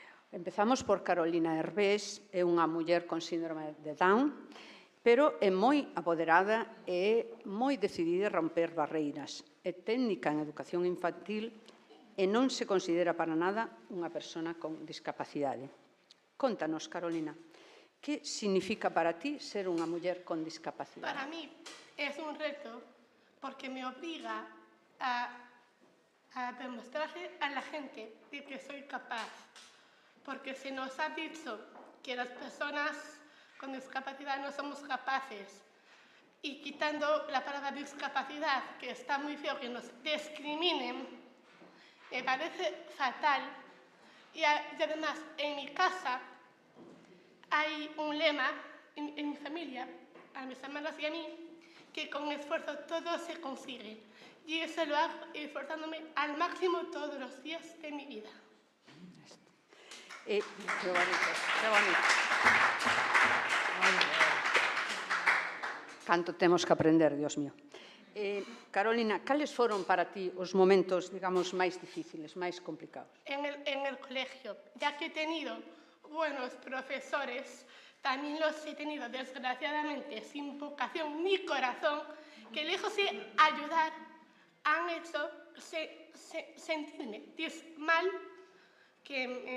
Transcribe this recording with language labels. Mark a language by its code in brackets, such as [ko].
[gl] Empezamos por Carolina Hervés, é unha muller con síndrome de Down, pero é moi apoderada e moi decidida a romper barreiras. É técnica en educación infantil e non se considera para nada unha persona con discapacidade. Contanos, Carolina, que significa para ti ser unha muller con discapacidade? [es] Para mí es un reto porque me obliga a demostrarle a la gente de que soy capaz. Porque se nos ha dicho que las personas con discapacidad no somos capaces. Y quitando la palabra discapacidad, que está muy feo que nos discriminen, me parece fatal. Y además, en mi casa hay un lema, en mi familia, a mis hermanas y a mí, que con esfuerzo todo se consigue. Y eso lo hago esforzándome al máximo todos los días de mi vida. [gl] Qué bonito, qué bonito. Canto temos que aprender, Dios mío. Carolina, cales foron para ti os momentos, digamos, máis difíciles, máis complicados? [es] En el colegio, ya que he tenido buenos profesores, también los he tenido, desgraciadamente, sin vocación ni corazón, que lejos de ayudar, han hecho sentirme mal, que